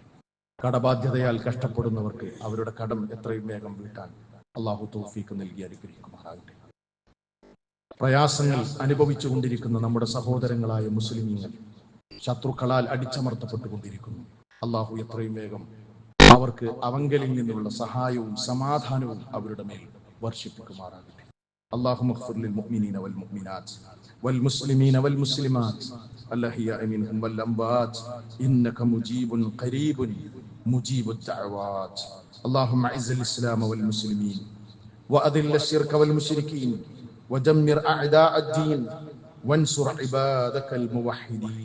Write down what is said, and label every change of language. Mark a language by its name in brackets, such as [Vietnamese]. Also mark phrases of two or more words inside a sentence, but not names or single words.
[Malayalam] കടബാധ്യതയാൽ കഷ്ടപ്പെടുന്നവർക്ക് അവരുടെ കടം എത്രയും വേഗം വീട്ടാൻ അല്ലാഹു തൗഫീഖ് നൽകി അനുഗ്രഹിക്കുമാറാകട്ടെ. പ്രയാസങ്ങൾ അനുഭവിച്ചുകൊണ്ടിരിക്കുന്ന നമ്മുടെ സഹോദരങ്ങളായ മുസ്ലിമീങ്ങൾ ശത്രുക്കളാൽ അടിച്ചമർത്തപ്പെട്ടുകൊണ്ടിരിക്കുന്നു. അല്ലാഹു എത്രയും വേഗം അവർക്ക് അവങ്കലിൽ നിന്നുള്ള സഹായവും സമാധാനവും അവരുടെ മേൽ വർഷിപ്പിക്കുമാറാകട്ടെ. [Arabic] اللهم اغفر للمؤمنين والمؤمنات والمسلمين والمسلمات الأحياء منهم والأموات إنك مجيب قريب مجيب الدعوات. اللهم أعز الإسلام والمسلمين وأذل الشرك والمشركين ودمر أعداء الدين وانصر عبادك الموحدين.